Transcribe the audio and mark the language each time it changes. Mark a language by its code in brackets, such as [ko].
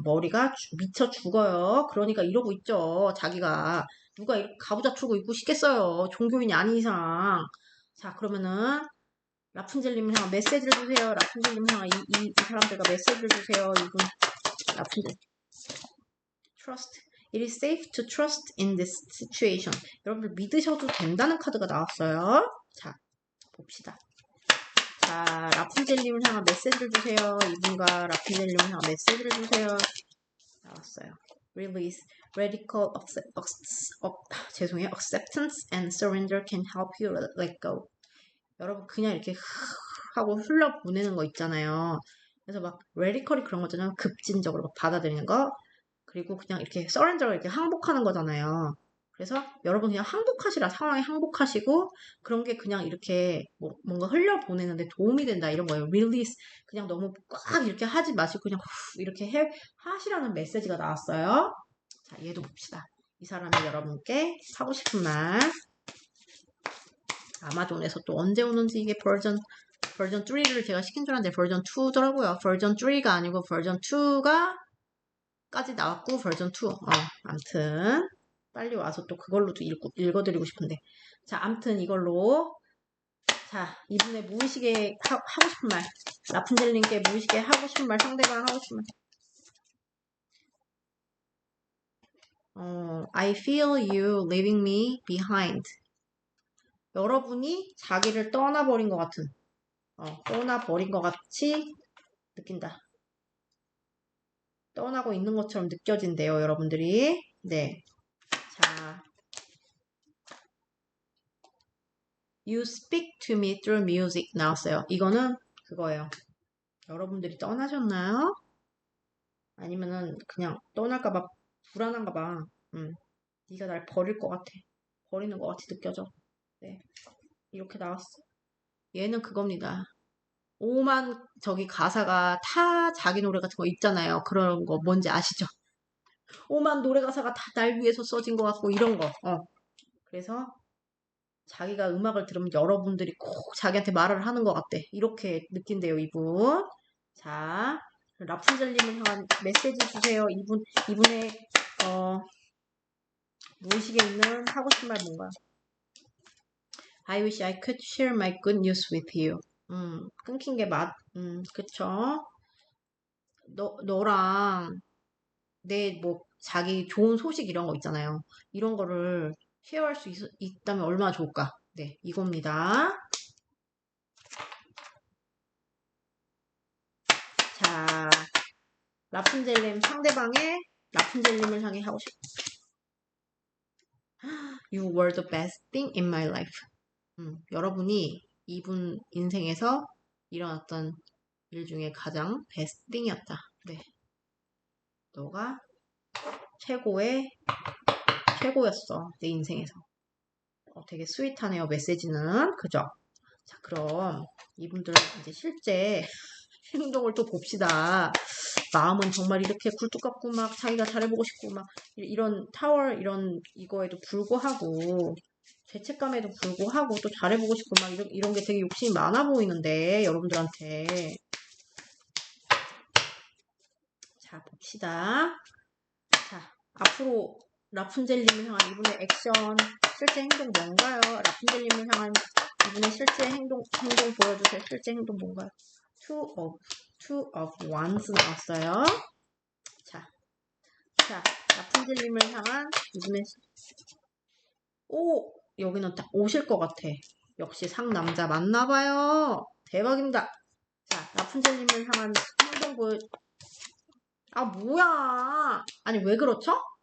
[ko] 머리가 미쳐 죽어요. 그러니까 이러고 있죠. 자기가 누가 이렇게 가부좌 틀고 있고 싶겠어요. 종교인이 아닌 이상. 자, 그러면은 라푼젤님을 향한 메시지를 주세요. 라푼젤님을 향한 이 사람들과 메시지를 주세요. 이분 라푼젤. Trust. [en] It is safe to trust in this situation. [ko] 여러분들 믿으셔도 된다는 카드가 나왔어요. 자, 봅시다. 자, 라푼젤님을 향한 메시지를 주세요. 이분과 라푼젤님을 향한 메시지를 주세요. 나왔어요. Release. [en] Radical acceptance and surrender can help you let go. [ko] 여러분 그냥 이렇게 하고 흘러보내는 거 있잖아요. 그래서 막 레디컬이 그런 거잖아요. 급진적으로 막 받아들이는 거. 그리고 그냥 이렇게 서렌더를 이렇게 항복하는 거잖아요. 그래서 여러분 그냥 항복하시라. 상황에 항복하시고 그런 게 그냥 이렇게 뭔가 흘려보내는데 도움이 된다 이런 거예요. 릴리스. 그냥 너무 꽉 이렇게 하지 마시고 그냥 이렇게 하시라는 메시지가 나왔어요. 자, 얘도 봅시다. 이 사람이 여러분께 하고 싶은 말. 아마존에서 또 언제 오는지 이게 버전 3를 제가 시킨 줄 알았는데 버전 2더라고요. 버전 3가 아니고 버전 2가 까지 나왔고 버전 2. 암튼 빨리 와서 또 그걸로도 읽어드리고 싶은데. 자, 암튼 이걸로 자, 이분의 무의식에 하고 싶은 말. 라푼젤님께 무의식에 하고 싶은 말, 상대방 하고 싶은 말. [en] I feel you leaving me behind. [ko] 여러분이 자기를 떠나버린 것 같은, 떠나버린 것 같이 느낀다. 떠나고 있는 것처럼 느껴진대요, 여러분들이. 네. [en] 자, You speak to me through music [ko] 나왔어요. 이거는 그거예요. 여러분들이 떠나셨나요? 아니면은 그냥 떠날까봐 불안한가봐. 네가 날 버릴 것 같아. 버리는 것 같이 느껴져. 네. 이렇게 나왔어. 얘는 그겁니다. 오만 저기 가사가 타 자기 노래 같은 거 있잖아요. 그런 거 뭔지 아시죠? 오만 노래 가사가 다 날 위해서 써진 것 같고 이런 거. 그래서 자기가 음악을 들으면 여러분들이 꼭 자기한테 말을 하는 것 같대. 이렇게 느낀대요, 이분. 자, 라푼젤님을 향한 메시지 주세요. 이분의 무의식에 있는 하고 싶은 말 뭔가? [en] I wish I could share my good news with you. [ko] 끊긴 게 그쵸? 너랑 내 자기 좋은 소식 이런 거 있잖아요. 이런 거를 쉐어할 수 있다면 얼마나 좋을까? 네, 이겁니다. 자, 라푼젤님 상대방의 라푼젤님을 향해 하고 싶어. [en] You were the best thing in my life. [ko] 여러분이 이분 인생에서 일어났던 일 중에 가장 베스트 띵이었다. 네. 너가 최고였어. 내 인생에서. 되게 스윗하네요. 메시지는. 그죠? 자, 그럼 이분들은 이제 실제 행동을 또 봅시다. 마음은 정말 이렇게 굴뚝 같고 막 자기가 잘해보고 싶고 막 이런 이거에도 불구하고 죄책감에도 불구하고 또 잘해보고 싶고 막 이런 게 되게 욕심이 많아 보이는데 여러분들한테 자 봅시다. 자 앞으로 라푼젤님을 향한 이분의 액션 실제 행동 뭔가요? 라푼젤님을 향한 이분의 실제 행동 보여주세요. 실제 행동 뭔가요? [en] Two of Wands [ko] 나왔어요. 자, 라푼젤님을 향한 이분의 여기는 딱 오실 것 같아. 역시 상남자 맞나봐요. 대박입니다. 자, 라푼젤님을 향한 행동 뭐야. 아니, 왜 그렇죠?